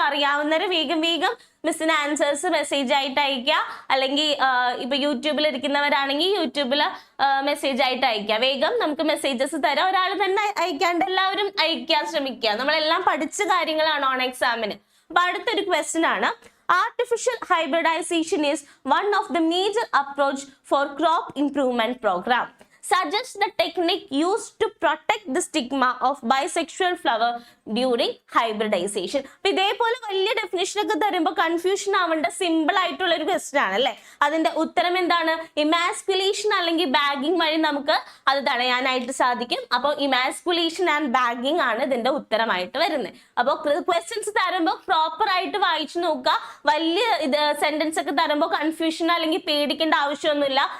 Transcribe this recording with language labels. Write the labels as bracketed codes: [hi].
[ml] അറിയാവുന്നവര് വേഗം മിസ്സിന് answers message ആയിട്ട് അയക്കുക. അല്ലെങ്കിൽ ഇപ്പൊ യൂട്യൂബിൽ ഇരിക്കുന്നവരാണെങ്കിൽ യൂട്യൂബിൽ മെസ്സേജ് ആയിട്ട് അയക്കുക. വേഗം നമുക്ക് മെസ്സേജസ് തരാം. ഒരാൾ തന്നെ അയക്കാണ്ട് എല്ലാവരും അയക്കാൻ ശ്രമിക്കുക. നമ്മളെല്ലാം പഠിച്ച കാര്യങ്ങളാണ് ഓൺ എക്സാമിന്. അപ്പൊ അടുത്തൊരു ക്വസ്റ്റ്യൻ ആണ്. [en] Artificial hybridization is one of the major approach for crop improvement program. Suggests the technique used to protect the stigma of bisexual flower during hybridisation. [ml] അപ്പൊ ഇതേപോലെ വലിയ ഡെഫിനിഷൻ ഒക്കെ തരുമ്പോൾ കൺഫ്യൂഷൻ ആവേണ്ട സിമ്പിൾ ആയിട്ടുള്ള ഒരു ക്വസ്റ്റ്യൻ ആണ് അല്ലെ. അതിന്റെ ഉത്തരം എന്താണ്? ഇമാസ്കുലേഷൻ അല്ലെങ്കിൽ ബാഗിങ് വഴി നമുക്ക് അത് തടയാനായിട്ട് സാധിക്കും. അപ്പോൾ ഇമാസ്കുലേഷൻ ആൻഡ് ബാഗിങ് ആണ് ഇതിന്റെ ഉത്തരമായിട്ട് വരുന്നത്. അപ്പോൾ ക്വസ്റ്റ്യൻസ് തരുമ്പോൾ പ്രോപ്പർ ആയിട്ട് വായിച്ചു നോക്കുക. വലിയ സെന്റൻസ് ഒക്കെ തരുമ്പോൾ കൺഫ്യൂഷൻ അല്ലെങ്കിൽ പേടിക്കേണ്ട ആവശ്യമൊന്നുമില്ല.